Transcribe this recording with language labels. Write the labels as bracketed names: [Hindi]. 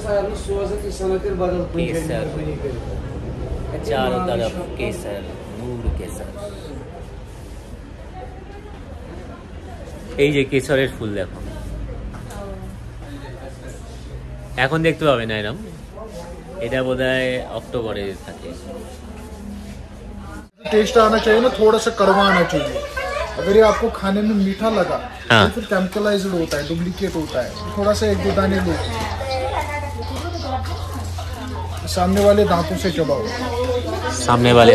[Hindi] केसर चारों तरफ केसर, नूर केसर। [Bangla] এই যে কেশরের ফুল দেখো, এখন দেখতে পাবে না এরকম, এটা বোধহয় অক্টোবরে থাকে। [Hindi] टेस्ट आना चाहिए ना, थोड़ा सा कड़वा आना चाहिए। अगर ये आपको खाने में मीठा लगा हाँ। तो फिर केमिकलाइज्ड होता है, डुप्लीकेट होता है। थोड़ा सा 1-2 दाने लो, सामने वाले दांतों से चबाओ, सामने वाले